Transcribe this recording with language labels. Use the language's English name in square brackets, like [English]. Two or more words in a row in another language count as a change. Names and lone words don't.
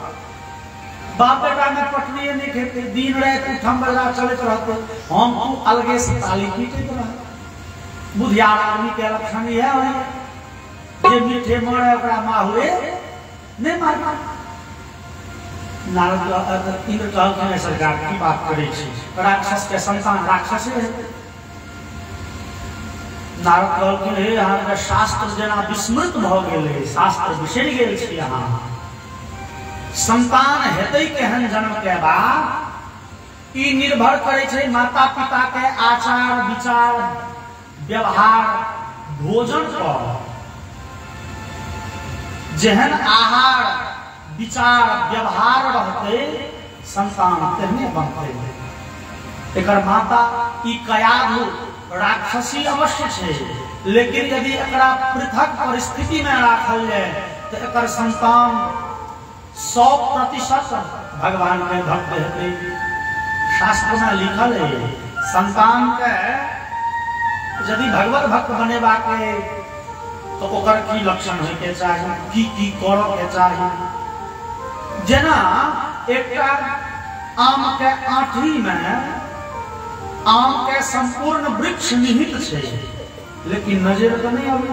[Maithili] बाप बेटा में पटरिए नहीं खेते, दिन रात उठम बजा चलते रहते। हम तू अलगे से ताली पीटते रह। बुधियार आदमी के लक्षण यह है जे मीठे मरे ओकरा माहुए नहीं मारता। नारद इंद्र कहलखिन सरकार की बात करे छी, राक्षस के संतान राक्षसे है। नारद कहलखिन हे अहाँके शास्त्र जेना विस्मृत भ गेलै, शास्त्र बिसरि गेल छी अहाँ। संतान हेतै केहन जन्म के बाद ई निर्भर करे छै माता पिता के आचार विचार व्यवहार भोजन पर। जेहन आहार विचार व्यवहार रहते संतान तेहने बनते। एकर माता ई कयाधु राक्षसी अवश्य छे, लेकिन यदि एकरा पृथक परिस्थिति में राखल जाए तो एकर संतान 100% भगवान के भक्त हेतै। शास्त्र में लिखल है संतान के यदि भगवत भक्त बनेबा के तो ओकर की लक्षण होय के चाही, की करऽ के चाही। जेना एकटा आम के आँठी में आम के संपूर्ण वृक्ष निहित छे, लेकिन नजर तो नहीं आवे।